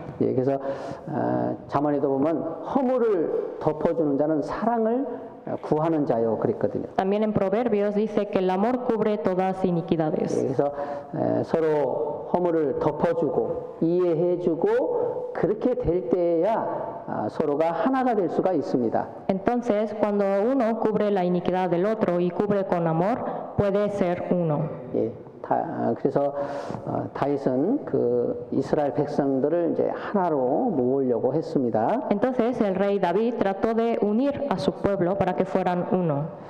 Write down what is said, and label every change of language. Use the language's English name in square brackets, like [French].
[Korean] 예, 그래서 잠언에도 보면 허물을 덮어주는 자는 사랑을 구하는 자요 그랬거든요. [Spanish] También en Proverbios dice que el amor cubre todas iniquidades. [Korean] 예, 그래서 서로 허물을 덮어주고 이해해주고 그렇게 될 때야 서로가 하나가 될 수가 있습니다. [Spanish] Entonces, cuando uno cubre la iniquidad del otro y cubre con amor, puede ser uno. 예, [Korean] 그래서 다윗은 그 이스라엘 백성들을 이제 하나로 모으려고 했습니다. [Spanish] Entonces el rey David trató de unir a su pueblo para que fueran uno.